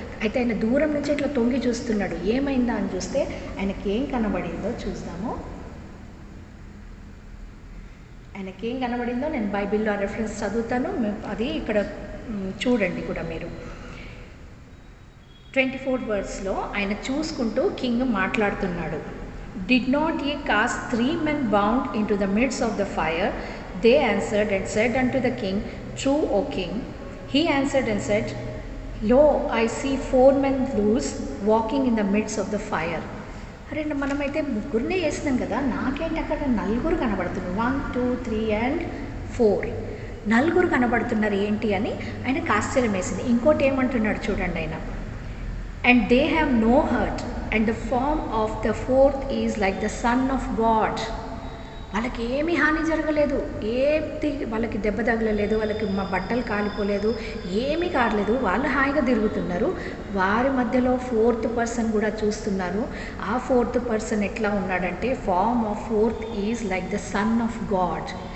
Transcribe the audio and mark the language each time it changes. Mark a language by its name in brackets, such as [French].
[Telugu] అయితే ఆయన దూరం నుంచి ఇట్లా తొంగి చూస్తున్నాడు, ఏమైందా అని చూస్తే ఆయనకి ఏం కనబడిందో చూద్దాము. ఆయనకి ఏం కనబడిందో నేను బైబిల్లో రెఫరెన్స్ చదువుతాను, అది ఇక్కడ చూడండి కూడా మీరు. 24th verseలో ఆయన చూసుకుంటూ కింగ్ మాట్లాడుతున్నాడు. [English] Did not ye cast 3 men bound into the midst of the fire? They answered and said unto the king, True, O king. He answered and said, Lo, I see 4 men loose walking in the midst of the fire. [Telugu] అరే మనమైతే ముగ్గురినే వేసినాం కదా, నాకేంటి అక్కడ 4 కనబడుతున్నారు, 1 2 3 and 4 4 కనబడుతున్నారు ఏంటి అని ఆయనకు ఆశ్చర్యం వేసింది. ఇంకోటి ఏమంటున్నాడు చూడండి ఆయన, [English] and they have no hurt and the form of the 4th is like the Son of God. [Telugu] వాళ్ళకి ఏమీ హాని జరగలేదు, వాళ్ళకి దెబ్బ తగలలేదు, వాళ్ళకి మా బట్టలు కాలిపోలేదు, ఏమీ కాలేదు, వాళ్ళు హాయిగా తిరుగుతున్నారు. వారి మధ్యలో 4th person కూడా చూస్తున్నారు. ఆ 4th person ఎట్లా ఉన్నాడంటే, [English] Form of 4th is like the son of God.